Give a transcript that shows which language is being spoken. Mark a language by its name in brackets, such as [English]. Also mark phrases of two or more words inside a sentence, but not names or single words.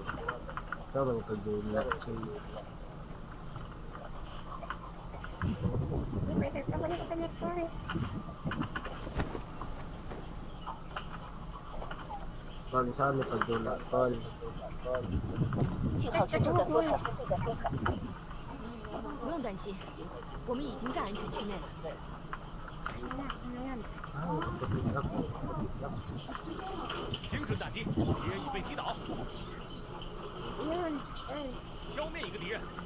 [Filipino] Ito may pag-ulat siya. Tol, saan may pag-ulat, Tol? [Chinese] 信号区正在缩小。不用担心，我们已经在安全区内了。 [Filipino] Kapit ako. [Chinese] 精准打击，敌人已被击倒。消灭一个敌人。